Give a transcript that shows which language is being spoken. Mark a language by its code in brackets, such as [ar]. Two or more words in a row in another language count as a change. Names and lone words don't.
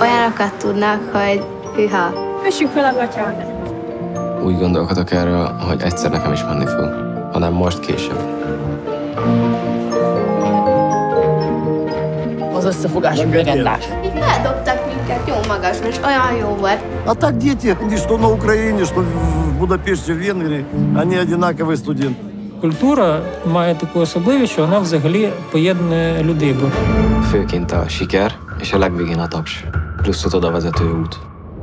[hu] Olyanokat tudnak, hogy hűha. Kössük fel a gatyát. Úgy gondolkodok erről, hogy egyszer nekem is menni fog, hanem most később. Az összefogás legendás. Így feldobtak minket jó magasra, és olyan jó volt. [ru] А так дети, что на Украине, что в Будапеште, в Венгрии, они одинаковые студенты. [uk] Культура має таку особливість, що вона взагалі поєднує людей. [hu] Főként a siker, és a legvégén a taps, plusz az odavezető út.